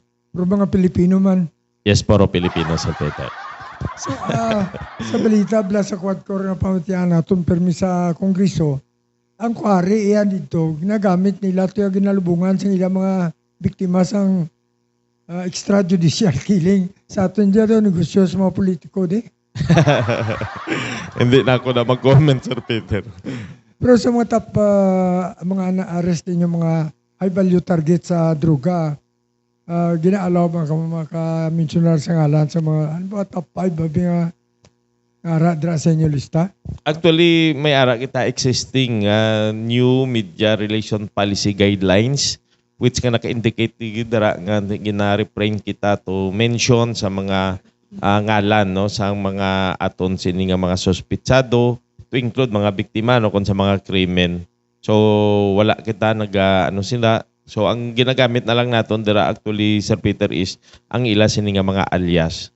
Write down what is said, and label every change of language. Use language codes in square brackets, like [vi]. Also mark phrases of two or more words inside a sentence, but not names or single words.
[hil] Pero mga Pilipino man. [tl] Yes, puro Pilipino Sir Peter. [hil] Sa balita bla sa quadcore na pamatian naton permi sa Kongreso, ang kwari iyan dito, ginagamit nila ito yung ginalubungan sa ilang mga biktima sang [en] extrajudicial killing. [tl] Sa atin dyan negosyo sa mga politiko, di? Hindi na ako na mag-comment, Sir Peter. [hil] Pero sa mga mga na-arrest din yung mga [en] high-value target [hil] sa droga, ginaalaw maka-mentionar sa ngalan sa mga [en] top 5 [hil] babi nga ara sa inyo lista? Actually, may ara kita [en] existing new media relation policy guidelines which [hil] nga naka-indicate dira nga gina-refrain kita [en] to mention [hil] sa mga ngalan no sa mga aton sini nga mga suspitsado [en] to include [hil] mga biktima no kon sa mga krimen. So wala kita sila. So ang ginagamit na lang naton dira actually Sir Peter is ang ila sini nga mga alias.